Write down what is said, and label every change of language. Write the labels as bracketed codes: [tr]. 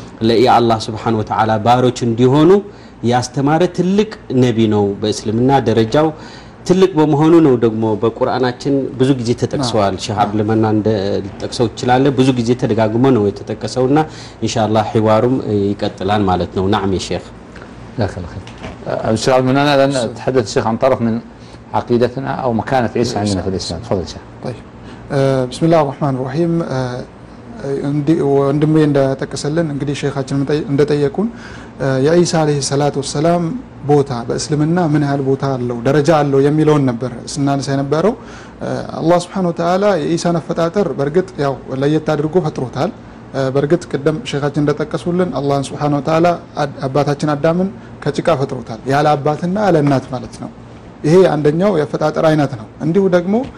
[am] ለአላህ Subhanahu Wa Ta'ala ባሮች እንዲሆኑ ያስተማረ ትልቅ ነቢ ነው። በእስልምና ደረጃው ትልቅ በመሆኑ ነው ደግሞ በቁርአናችን ብዙ ጊዜ ተጠቅሷል። ሼህ አብለማና እንደ ልጠቅሰው ይችላል ብዙ ጊዜ ተደጋግሞ ነው የተጠቀሰውና ኢንሻአላህ ህዋሩም ይቀጥላል ማለት ነው። ናዕም ሼህ [ar] ዳከል ኸይር ኢንሻአ ልመና لان تحدث الشيخ عن طرف من عقيدتنا او مكانه عيسى عندنا في الاسلام تفضل شيخ. طيب بسم الله الرحمن الرحيم [am] እንዲ እንደተከሰለን እንግዲህ ሼኻችን እንደጠየቁን የኢሳ አለይሂ ሰላቱ ወሰላም ቦታ በእስልምና ምን ያህል ቦታ አለው ደረጃ አለው የሚለውን ነበር ስናነሳ የነበረው። አላህ Subhanahu Wa Ta'ala የኢሳን አፈጣጠር በርግጥ ያው ለየት አድርጎ ፈጥሮታል። በርግጥ ቀደም ሼኻችን እንደተከሰሉልን አላህ Subhanahu Wa Ta'ala አባታችን አዳምን ከጭቃ ፈጥሮታል ያለ አባትና ያለ እናት ማለት ነው። ይሄ አንደኛው የአፈጣጠር አይነት ነው። እንዲሁ ደግሞ